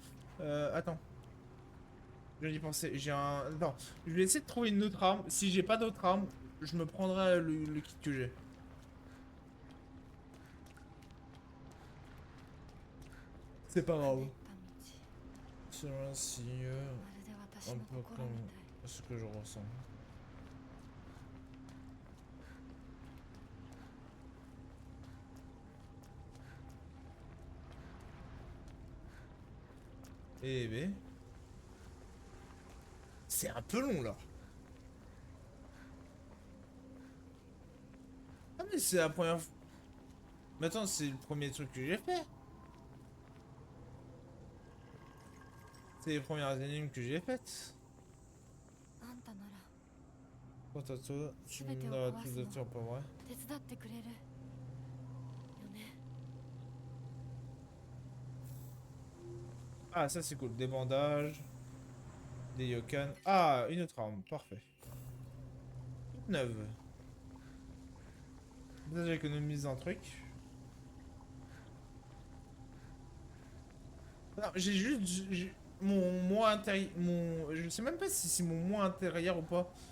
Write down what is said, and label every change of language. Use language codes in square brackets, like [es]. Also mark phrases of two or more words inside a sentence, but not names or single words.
[fr] Attends. Je vais y penser, j'ai un... Attends, je vais essayer de trouver une autre arme. Si j'ai pas d'autre arme, je me prendrai le kit que j'ai. C'est pas grave. [ja] た道 [fr] C'est ainsi, [ja] まるで私 [fr] un [ja] の [fr] peu [ja] 心 [fr] comme [ja] みたい [fr] ce que je ressens. Eh ben... C'est un peu long là. Ah mais c'est la première fois... Mais attends, c'est le premier truc que j'ai fait. C'est les premières énigmes que j'ai faites. [ja] あんたなら [fr] Potato, tu [ja] 全てを [fr] n'as [ja] 壊 [fr] plus [ja] す [fr] de [ja] の [fr] temps pour moi. [ja] 手伝ってくれるよね。 [fr] Ah, ça c'est cool. Des bandages, des yokan. Ah, une autre arme, parfait. Toute neuve. Déjà j'économise un truc. Non, j'ai juste mon moi intérieur, je sais même pas si c'est mon moi intérieur ou pas.